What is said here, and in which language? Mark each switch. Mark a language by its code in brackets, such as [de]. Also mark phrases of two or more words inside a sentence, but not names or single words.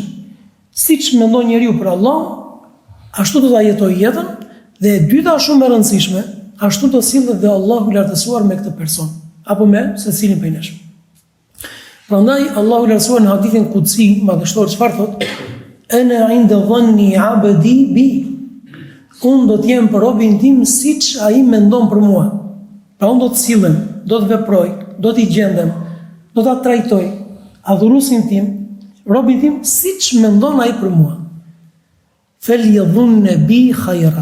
[sq] Siç mendon njeriu për Allahun, ashtu do ta jetojë jetën, dhe e dyta shumë e rëndësishme, ashtu do sillet dhe Allahu i lartësuar me këtë person, apo me secilin prej nesh. Prandaj Allahu i lartësuar në hadithin kutsi madhështor çfarë thotë? [ar] أنا عند ظن عبدي بي. [sq] Unë do të jem për robin tim siç ai mendon për mua. Pra unë do të sillem, do të veproj, do t'i gjendem, do ta trajtoj adhuruesin tim, robin tim siç mendon ai për mua. [ar] فليظن بي خيرا.